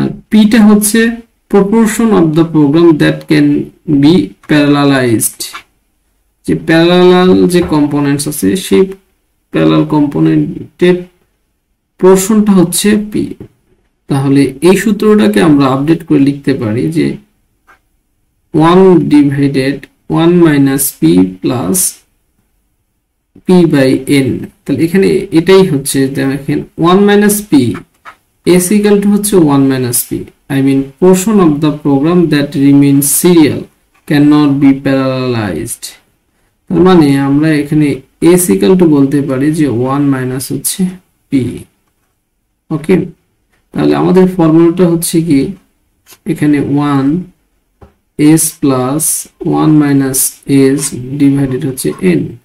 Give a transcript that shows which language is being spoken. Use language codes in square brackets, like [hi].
[bn] P টা হচ্ছে [en] proportion of the program that can be parallelized, [bn] যে প্যারালাল যে কম্পোনেন্টস আছে সেই প্যারালাল কম্পোনেন্টের পোর্শনটা হচ্ছে P। তাহলে এই সূত্রটাকে আমরা আপডেট করে লিখতে পারি যে 1 divided 1 minus p plus p by n। তাহলে এখানে এটাই হচ্ছে, দেখেন [en] 1 মাইনাস p s equal to হচ্ছে 1 মাইনাস p, I mean portion of the program that remains serial cannot be parallelized। [bn] তার মানে আমরা এখানে s equal to বলতে পারি যে 1 মাইনাস হচ্ছে p। ওকে, তাহলে আমাদের ফর্মুলাটা হচ্ছে কি, এখানে 1 s plus 1 minus s divided হচ্ছে n।